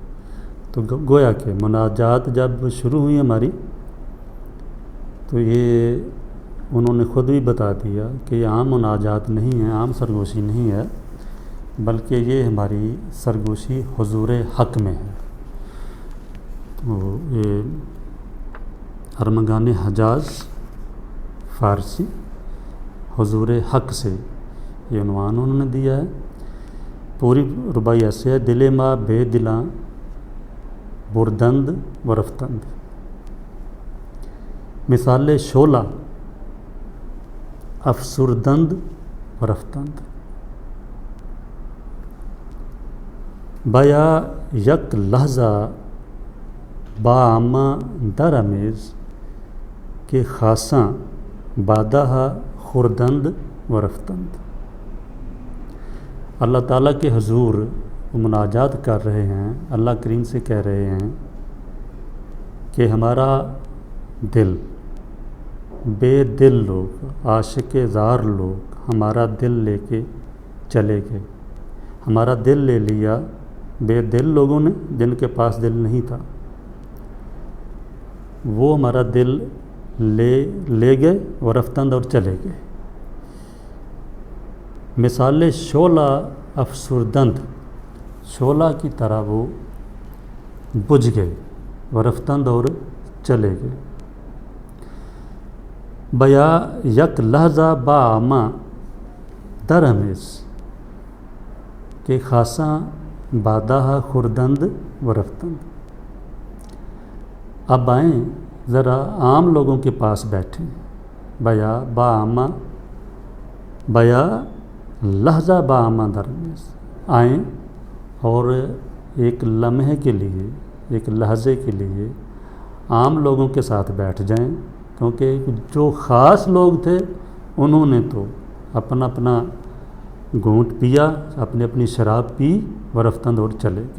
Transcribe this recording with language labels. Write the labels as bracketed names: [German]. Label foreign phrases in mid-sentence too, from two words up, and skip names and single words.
[Urdu] تو گویا کہ مناجات جب شروع ہوئی ہماری، تو یہ انہوں نے خود بھی بتا دیا کہ یہ عام مناجات نہیں ہے، عام سرگوشی نہیں ہے، بلکہ یہ ہماری سرگوشی حضور حق میں ہے۔ تو یہ ارمغان حجاز فارسی، حضور حق سے یہ عنوان انہوں نے دیا ہے۔ پوری ربائی ایسے ہے: [Persian] دل ما بے دلاں بردند و رفتند، مثال شعلہ افسردند و رفتند، بیا یک لحظہ با آماں در امیز کہ خاصاں بادہ خردند و رفتند۔ [Urdu] اللہ تعالیٰ کے حضور مناجات کر رہے ہیں، اللہ کریم سے کہہ رہے ہیں کہ ہمارا دل، بے دل لوگ، عاشق زار لوگ ہمارا دل لے کے چلے گئے۔ ہمارا دل لے لیا بے دل لوگوں نے، جن کے پاس دل نہیں تھا، وہ ہمارا دل لے گئے اور رفتند اور چلے گئے۔ [Persian] مثال شعلہ افسردند، [Urdu] شعلہ کی طرح وہ بجھ گئے، [Persian] و رفتند [Urdu] اور چلے گئے۔ [Persian] بیا یک لحظہ با آماں در امیز کہ خاصاں بادہ خردند و رفتند۔ [Urdu] اب آئیں ذرا عام لوگوں کے پاس بیٹھیں۔ [Persian] بیا با آماں، بیا لحظہ با آماں در امیز، [Urdu] آئیں اور ایک لمحے کے لیے، ایک لحظے کے لیے عام لوگوں کے ساتھ بیٹھ جائیں، کیونکہ جو خاص لوگ تھے انہوں نے تو اپنا اپنا گھونٹ پیا، اپنی شراب پی [Persian] و رفتند [Urdu] اور چلے گئے۔